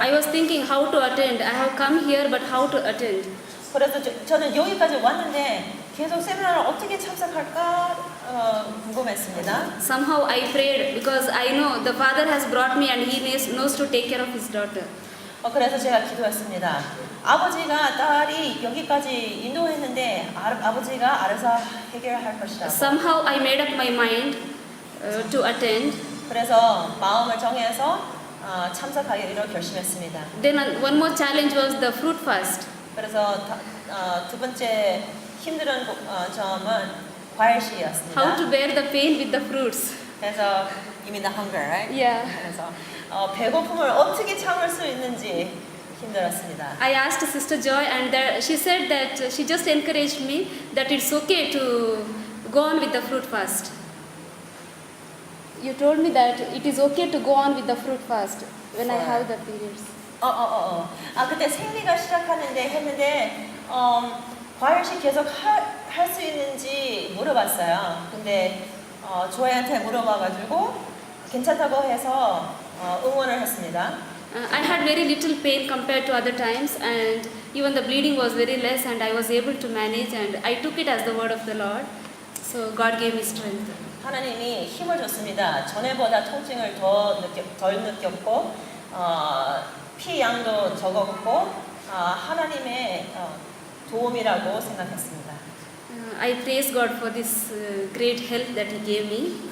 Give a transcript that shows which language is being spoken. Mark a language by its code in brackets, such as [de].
[en] I was thinking how to attend. I have come here, but how to attend? [ko] 그래서 저는 여기까지 왔는데 계속 세미나를 어떻게 참석할까 궁금했습니다. [en] Somehow I prayed because I know the Father has brought me and He knows to take care of His daughter. [ko] 그래서 제가 기도했습니다. 아버지가 딸이 여기까지 인도했는데 아버지가 알아서 해결할 것이다. [en] Somehow I made up my mind to attend. [ko] 그래서 마음을 정해서 참석하기로 결심했습니다. [en] Then one more challenge was the fruit fast. [ko] 그래서 두 번째 힘든 점은 과일식이었습니다. [en] How to bear the pain with the fruits. [ko] 그래서 [en] you mean the hunger, right? Yeah. [ko] 그래서 배고픔을 어떻게 참을 수 있는지 힘들었습니다. [en] I asked Sister Joy and she said that she just encouraged me that it's okay to go on with the fruit fast. You told me that it is okay to go on with the fruit fast when I have the periods. [ko] 그때 생리가 시작하는데 했는데 과일식 계속 할 수 있는지 물어봤어요. 근데 조이한테 물어봐가지고 괜찮다고 해서 응원을 했습니다. [en] I had very little pain compared to other times and even the bleeding was very less and I was able to manage and I took it as the word of the Lord. So God gave me strength. [ko] 하나님이 힘을 줬습니다. 전에보다 통증을 덜 느꼈고 피 양도 적었고 하나님의 도움이라고 생각했습니다. [en] I praise God for this great help that He gave me.